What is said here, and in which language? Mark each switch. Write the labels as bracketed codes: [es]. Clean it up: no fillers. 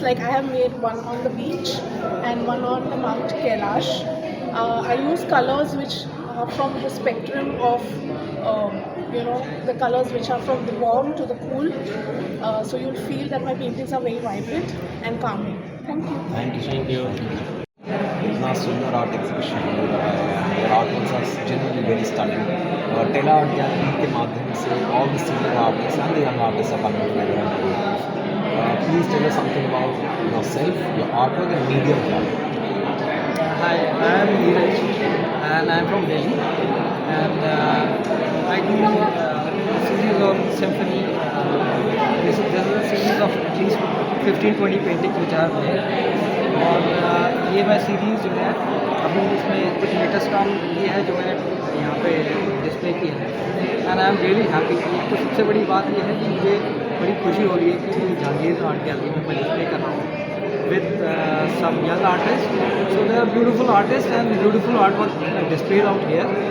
[en] Like I have made one on the beach and one on the Mount Kailash. I use colors which from the spectrum of the colors which are from the warm to the cool. So you'll feel that my paintings are very vibrant and calming. Thank you. Thank you [hi] इतना सुंदर art exhibition हो रहा है [en] और art works are generally very stunning टेला art gallery [hi] के माध्यम से [en] All the senior artist and the young artist are coming together please tell us something about yourself your art work and medium gallery Hi, I am Neeraj and I am from Delhi and I do a series of symphony. This is a series of at least 15-20 paintings which are there [hi] और ये मैं series जो है अभी इसमें कुछ latest काम ये है जो मैंने यहाँ पे डिस्प्ले किया है [en] And I am really happy. [hi] तो सबसे बड़ी बात ये है कि मुझे बड़ी खुशी हो रही है कि जहांगीर आर्ट गैलरी में मैं डिस्प्ले कर रहा हूँ [en] with some young artists. So they are beautiful artists and beautiful artwork displayed out here.